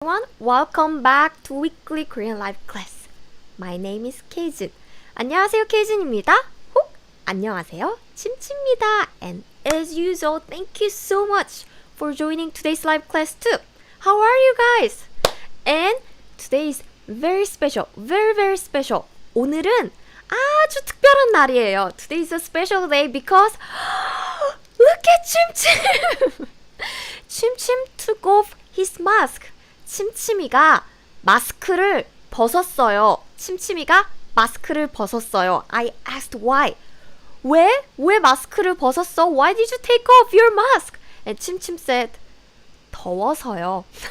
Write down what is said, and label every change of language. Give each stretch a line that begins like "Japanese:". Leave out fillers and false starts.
English: everyone, welcome back to weekly Korean live class. My name is Keijun.
Korean: 안녕하세요, Keijun입니다. 혹 안녕하세요, 침치입니다.
English: And as usual, thank you so much for joining today's live class too. How are you guys? And today is very special, very special.
Korean: 오늘은 아주 특별한 날이에요.
English: Today is a special day because look at 침침. 침침 took off his mask.
Korean: 침침이가 마스크를 벗었어요. 침침이가 마스크를 벗었어요.
English: I asked why.
Korean: 왜 마스크를 벗었어?
English: Why did you take off your mask? And 침침 said,
Korean: 더워서요.